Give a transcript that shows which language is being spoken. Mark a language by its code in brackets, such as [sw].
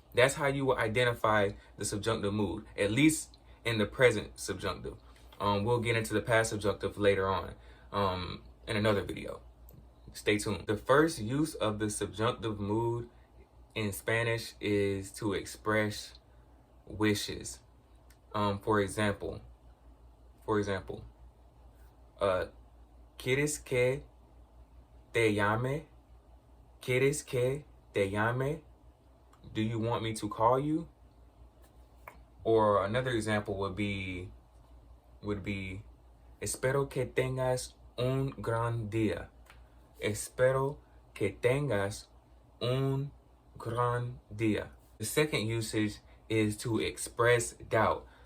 [en] That's how you will identify the subjunctive mood, at least in the present subjunctive. We'll get into the past subjunctive later on in another video. Stay tuned. The first use of the subjunctive mood in Spanish is to express wishes. [es] For example, ¿Quieres que te llame? ¿Quieres que te llame? [en] Do you want me to call you? Or another example would be [es] espero que tengas un gran día. Espero que tengas un gran día. [en] The second usage is to express doubt.